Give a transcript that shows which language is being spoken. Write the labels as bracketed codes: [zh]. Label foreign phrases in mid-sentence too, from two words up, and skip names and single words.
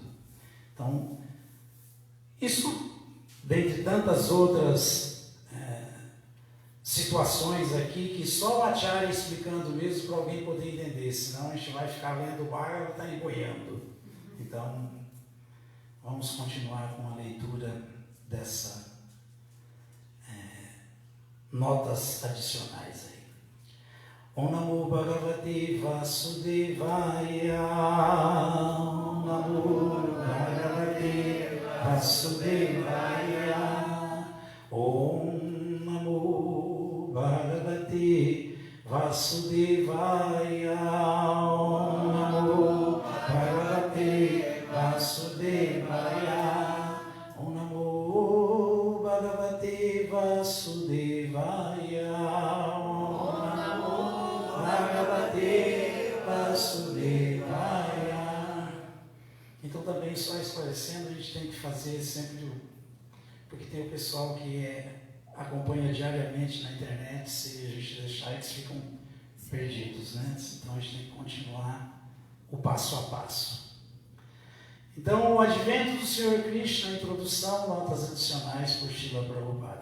[pt] Então, isso, dentre tantas outras situações aqui, que só o Acharya explicando mesmo para alguém poder entender, senão a gente vai ficar lendo o Bhagavatam e está engoiando. Então, vamos continuar com a leitura dessa notas adicionais aí. [sa] ॐ नमो भगवते वासुदेवाय. ॐ नमो भगवते वासुदेवाय. ॐ नमो भगवते वासुदेवाय. ॐ नमो भगवते वासुदेवाय. ॐ नमो भगवते वासुदेवाय. ॐ नमो भगवते वासुदेवाय. [pt] aparecendo, a gente tem que fazer sempre, porque tem o pessoal que acompanha diariamente na internet, se a gente deixar, eles ficam perdidos, né? Então a gente tem que continuar o passo a passo. Então, o advento do Senhor Krishna, introdução, notas adicionais por Srila Prabhupada.